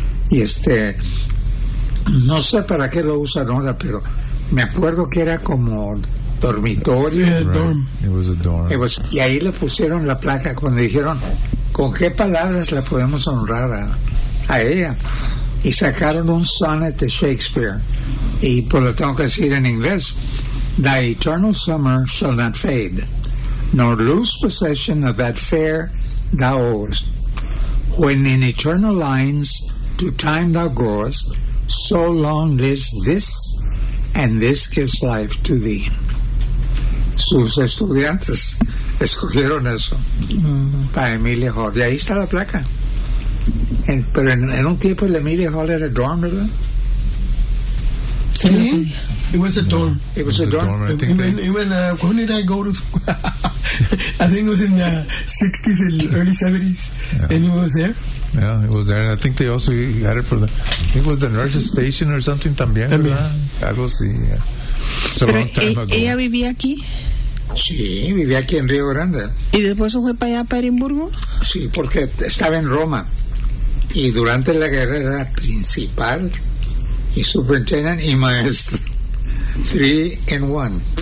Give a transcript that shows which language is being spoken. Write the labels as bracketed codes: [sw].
[es] Y no sé para qué lo usan ahora, pero me acuerdo que era como dormitorio. [en] Right. It was a dorm. It was, [es] y ahí le pusieron la placa cuando dijeron, ¿con qué palabras la podemos honrar a ella? Y sacaron un sonnet de Shakespeare. Y pues lo tengo que decir en inglés. [en] The eternal summer shall not fade, nor lose possession of that fair thou owest. When in eternal lines to time thou goest, so long lives this, and this gives life to thee. [es] Sus estudiantes escogieron eso para Emilia Hall. Y ahí está la placa. Pero en un tiempo el Emilia Hall era dorm, ¿verdad? Sí. [en] It was a dorm. It was a dorm. It was a dorm. When did I go to school? I think it was in the 60s and early 70s. Yeah. And it was there. Yeah, it was there. And I think they also got it for the, it was the nurse station or something [es] también, ¿verdad? Algo así. Pero ella vivía aquí. Sí, vivía aquí en Río Grande. ¿Y después se fue para allá, para Edimburgo? Sí, porque estaba en Roma. Y durante la guerra era principal y superintendente y maestro. [en] 3 in 1.